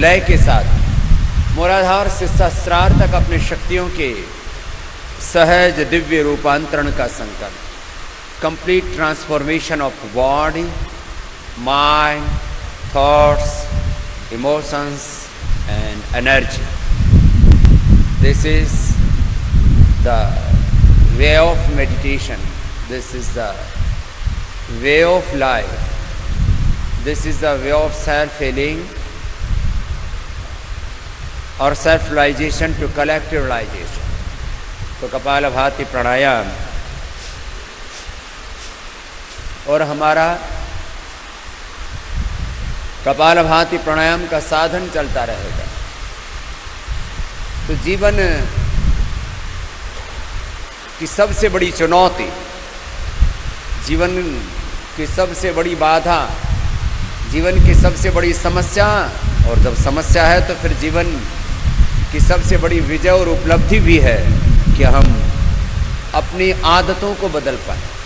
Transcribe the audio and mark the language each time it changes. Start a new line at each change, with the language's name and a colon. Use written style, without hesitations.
Hindi: लय के साथ मूलाधार से सहस्रार तक अपने शक्तियों के सहज दिव्य रूपांतरण का संकल्प,
English: Complete transformation of body, mind, thoughts, emotions and energy. This is the way of meditation. This is the way of life. This is the way of self-healing or self-realization to collective realization.
Hindi: तो कपालभाति प्राणायाम और हमारा कपालभाति प्राणायाम का साधन चलता रहेगा। तो जीवन की सबसे बड़ी चुनौती, जीवन की सबसे बड़ी बाधा, जीवन की सबसे बड़ी समस्या, और जब समस्या है तो फिर जीवन की सबसे बड़ी विजय और उपलब्धि भी है कि हम अपनी आदतों को बदल पाए।